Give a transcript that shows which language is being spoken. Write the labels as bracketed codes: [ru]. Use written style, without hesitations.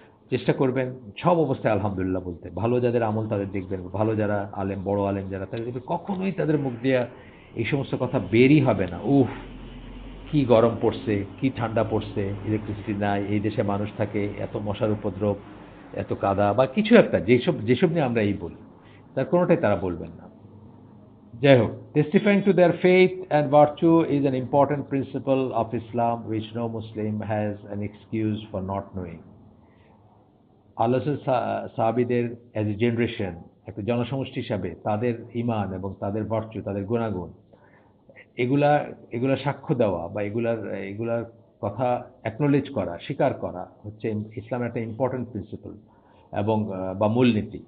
[bn] চেষ্টা করবেন সব অবস্থায় আলহামদুলিল্লাহ বলতে। ভালো যাদের আমল তাদের দেখবেন, ভালো যারা আলেম, বড় আলেম যারা, তাদের দেখবেন কখনোই তাদের মুখ দিয়ে এই সমস্ত কথা বেরই হবে না। উফ, কি গরম পড়ছে, কি ঠান্ডা পড়ছে, ইলেকট্রিসিটি নাই, এই দেশে মানুষ থাকে, এত মশার উপদ্রব, এত কাদা, বা কিছু একটা যেসব যেসব নিয়ে আমরা এই বলি, তার কোনোটাই তারা বলবেন না। যাই হোক, [en] testifying to their faith and virtue is an important principle of Islam which no Muslim has an excuse for not knowing. [bn] Allah সাহাবীদের [en] as a generation, [bn] একটা জনসমষ্টি হিসাবে তাদের ইমান এবং তাদের ভার্চু, তাদের গুণাগুণ, এগুলা এগুলা সাক্ষ্য দেওয়া বা এগুলার কথা অ্যাকনোলেজ করা, স্বীকার করা হচ্ছে ইসলামের একটা ইম্পর্টেন্ট প্রিন্সিপাল এবং বা মূলনীতি।